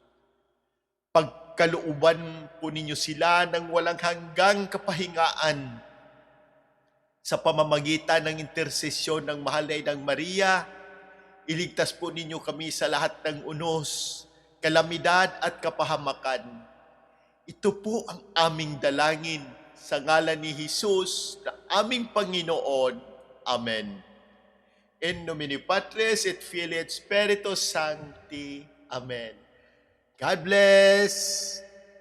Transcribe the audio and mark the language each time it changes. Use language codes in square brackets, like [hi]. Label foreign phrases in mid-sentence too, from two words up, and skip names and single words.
[tl] Pagkalooban po ninyo sila ng walang hanggang kapahingaan sa pamamagitan ng intersesyon ng mahal na Inang Maria. Iligtas po ninyo kami sa lahat ng unos, kalamidad at kapahamakan. Ito po ang aming dalangin sa ngalan ni Jesus na aming Panginoon. Amen. [la] In nomine Patris et Filii et Spiritus Sancti. [en] Amen. God bless.